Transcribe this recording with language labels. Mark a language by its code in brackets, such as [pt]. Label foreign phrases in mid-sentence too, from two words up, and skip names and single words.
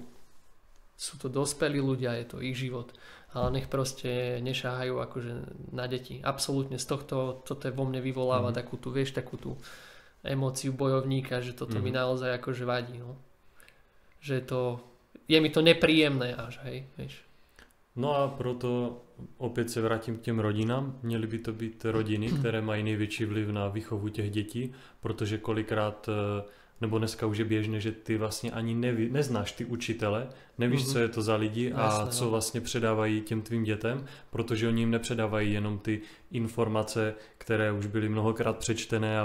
[sk] Sú to dospelí ľudia, je to ich život. Ale nech proste nešáhajú akože na deti. Absolútne z tohto, toto je vo mne vyvoláva takú tú emóciu bojovníka, že toto mi naozaj akože vadí. No. Že je mi to nepríjemné až, hej, vieš. [cs] No a proto opět se vrátím k těm rodinám. Měly by to být rodiny, které mají největší vliv na výchovu těch dětí, protože kolikrát, nebo dneska už je běžné, že ty vlastně ani neznáš ty učitele, nevíš, co je to za lidi a jasné, co vlastně předávají těm tvým dětem, protože oni jim nepředávají jenom ty informace, které už byly mnohokrát přečtené a